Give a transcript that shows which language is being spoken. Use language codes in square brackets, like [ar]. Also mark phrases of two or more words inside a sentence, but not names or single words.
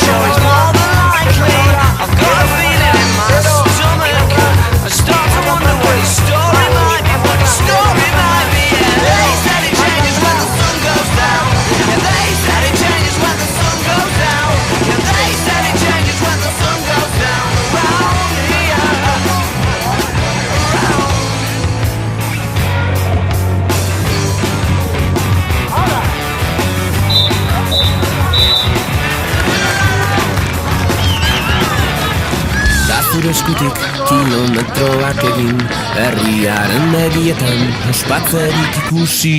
[en] Sure, it's more than likely. I've got a feeling in my stomach. I start to wonder what his story might be. What his story might be. Yeah, they said it changes when the sun goes down. Yeah, they said it changes when the sun goes down. Yeah, they said it changes when the sun goes down. Around here. [eu] Zure eskutik kilometroak egin, herriaren begietan ospatzerik ikusi.